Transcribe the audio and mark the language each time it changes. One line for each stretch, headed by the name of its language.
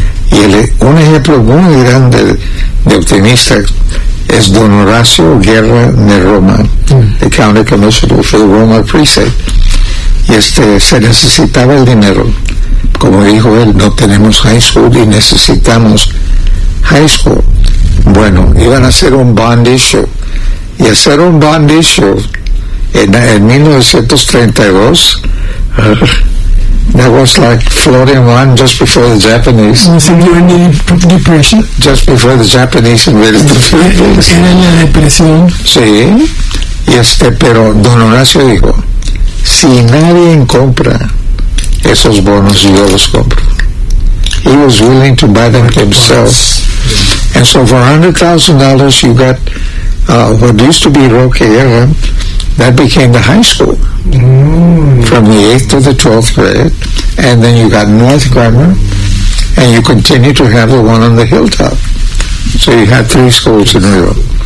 Spanish: Y un ejemplo muy grande de optimista es Don Horacio Guerra de Roma,
English: the County Commissioner for the Roman Precinct.
Spanish: Y se necesitaba el dinero. Como dijo él, no tenemos high school y necesitamos high school. Bueno, iban a hacer un bond issue. Y hacer un bond issue en 1932,
English: that was like floating one just before the Japanese. Was it during the depression? Just before the Japanese invaded the Philippines.
Spanish: Era la depresión. Sí. Pero Don Horacio dijo, si nadie compra esos bonos, yo los compro.
English: He was willing to buy them himself. And so for $100,000, you got what used to be Roque Guerra, that became the high school from the 8th to the 12th grade. And then you got North Grammar, and you continue to have the one on the hilltop. So you had three schools in New York.